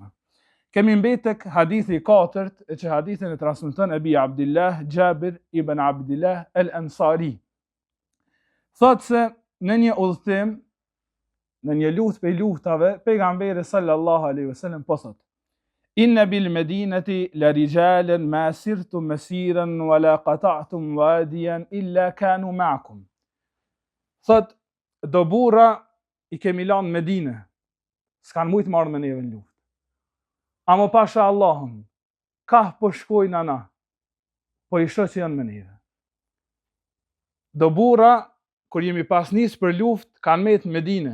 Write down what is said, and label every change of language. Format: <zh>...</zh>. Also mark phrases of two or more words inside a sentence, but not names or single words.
<sq>Kemi mbet tek hadithi i 4, e që hadithin e transmeton Ebi Abdillah Jabir ibn Abdillah el-Ansari. Thotë se në një udhëtim, në një luftë prej luftave, pejgamberi</sq> <ar>صلى الله عليه وسلم</ar> <sq>po thotë:</sq> <ar>إن بالمدينة لرجالا ما سرتم مسيرا ولا قطعتم واديا إلا كانوا معكم.</ar> <sq>Thotë, do burra i kemi lanë Medine, s'kan mujt marrë me neve në luftë. Amo pasha Allahun, ka po shkojnë ana, po i shoh që janë me neve. Do burra, kur jemi pas nis për luftë, kanë met në Medine.</sq>